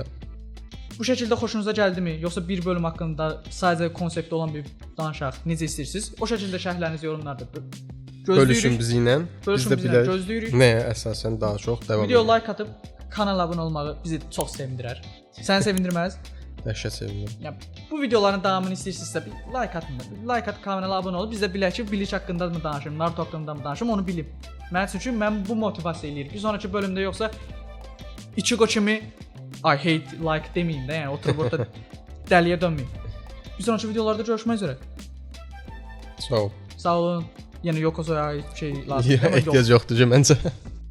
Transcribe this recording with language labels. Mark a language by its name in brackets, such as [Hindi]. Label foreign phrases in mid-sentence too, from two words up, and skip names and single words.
[Azerbaijani] Bu şəkildə xoşunuza gəldimi? Yoxsa bir bölüm haqqında sadəcə konsepti olan bir danışaq, necə istəyirsiniz? O şəkildə şərhlərinizi yorumlarda bölüşün bizi ilə. Biz də bilək. Gözləyirik. Nəyə əsasən daha çox davam. Video like atıb kanala abunə olmağı bizi çox sevindirər. Səni sevindirməz? Dəhşət sevinirəm. Yəni bu videoların davamını istəyirsinizsə bir like atın. Like at, kanala abunə ol. Biz də bilək ki, Bleach haqqında mı danışım, Naruto haqqında mı danışım, onu bilim. Mən bu motivasiya eləyir. Bir sonraki bölümdə yoxsa Ichigo kimi [English] I hate like [Azerbaijani] deməyim də, yəni oturub orada dəliyə dönməyim. Bir sonraki videolarda görüşmək üzrə. Sağ ol. Sağ olun. Yəni Yokozoya şey lazım. Ehtiyac yoxdur ki məncə.